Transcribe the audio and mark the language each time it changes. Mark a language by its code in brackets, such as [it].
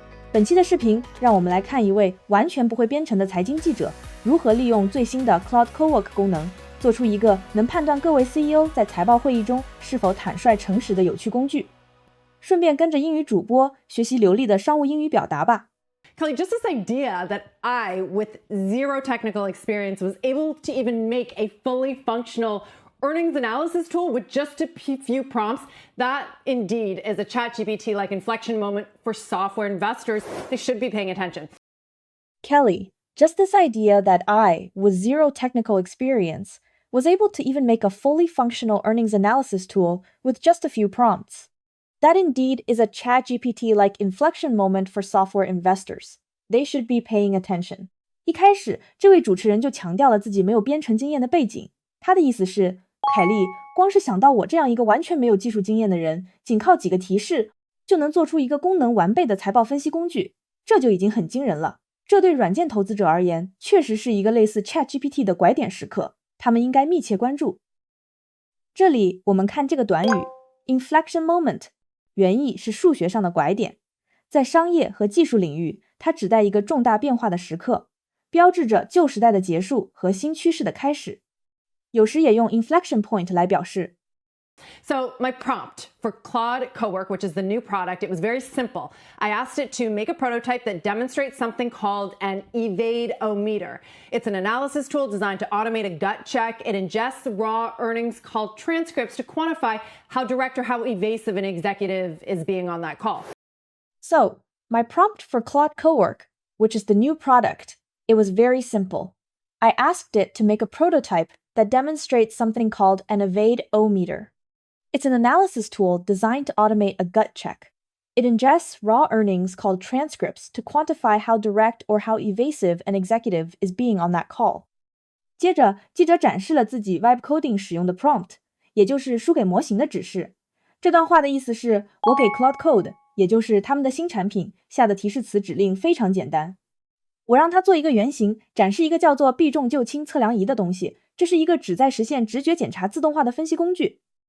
[zh] 本期的视频，让我们来看一位完全不会编程的财经记者如何利用最新的 Claude Cowork 功能，做出一个能判断各位 CEO 在财报会议中是否坦率诚实的有趣工具。顺便跟着英语主播学习流利的商务英语表达吧。 [en] Kelly, just this idea that I, with zero technical experience, was able to even make a fully functional earnings analysis tool with just a few prompts, that indeed is a ChatGPT-like inflection moment for software investors. They should be paying attention. Kelly, just this idea that I, with zero technical experience, was able to even make a fully functional earnings analysis tool with just a few prompts. That indeed is a ChatGPT-like inflection moment for software investors. They should be paying attention. [zh] 一开始，这位主持人就强调了自己没有编程经验的背景。他的意思是，凯莉，光是想到我这样一个完全没有技术经验的人，仅靠几个提示就能做出一个功能完备的财报分析工具，这就已经很惊人了。这对软件投资者而言，确实是一个类似 ChatGPT 的拐点时刻，他们应该密切关注。这里我们看这个短语 inflection moment。原意是数学上的拐点，在商业和技术领域，它指代一个重大变化的时刻，标志着旧时代的结束和新趋势的开始。有时也用 inflection point 来表示。 [en] So my prompt for Claude Cowork, which is the new product, it was very simple. I asked it to make a prototype that demonstrates something called an evade-o-meter. It's an analysis tool designed to automate a gut check. It ingests raw earnings called transcripts to quantify how direct or how evasive an executive is being on that call. So, my prompt for Claude Cowork, which is the new product, it was very simple. I asked it to make a prototype that demonstrates something called an evade-o-meter. It's an analysis tool designed to automate a gut check. It ingests raw earnings called transcripts to quantify how direct or how evasive an executive is being on that call. [zh] 接着，记者展示了自己 Vibe Coding 使用的 prompt， 也就是输给模型的指示。这段话的意思是，我给 Claude Code， 也就是他们的新产品下的提示词指令非常简单。我让它做一个原型，展示一个叫做避重就轻测量仪的东西，这是一个旨在实现直觉检查自动化的分析工具。